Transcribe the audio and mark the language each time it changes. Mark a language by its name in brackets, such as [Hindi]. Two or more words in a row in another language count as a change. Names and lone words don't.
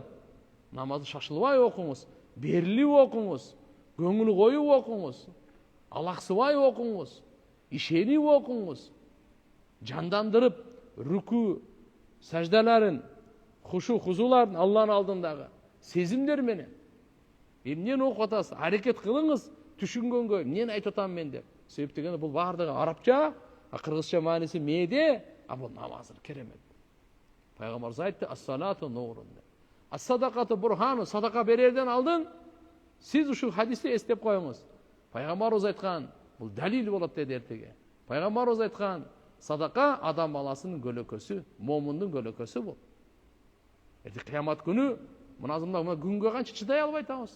[Kyrgyz] Намазды шашылбай окуңуз, берилип окуңуз, көңүл коюп окуңуз, алаксыбай окуңуз, ишенип окуңуз, жандандырып рүкү, саждаларын, хушу-хузуларын Алланын алдындагы сезимдер менен. Эмнени окуп атасыз? Аракет кылыңыз түшүнгөнгө, эмнени айтып атам мен деп. Себеп дегенде бул баардыгы арабча, кыргызча мааниси мээде, бул намаз керемет. Пайгамбарыбыз айтты: [Arabic] الصلاة نور. الصدقة برهان, [Kyrgyz] садака берерден алдын сиз ушу хадисти эстеп коюңуз. Пайгамбарыбыз айткан, бул далил болот деди эртеге. Пайгамбарыбыз айткан, садака адам баласынын көлөкөсү, момундун көлөкөсү бул. Эртең кыямат күнү мына күнгө канча чыдай албай атабыз.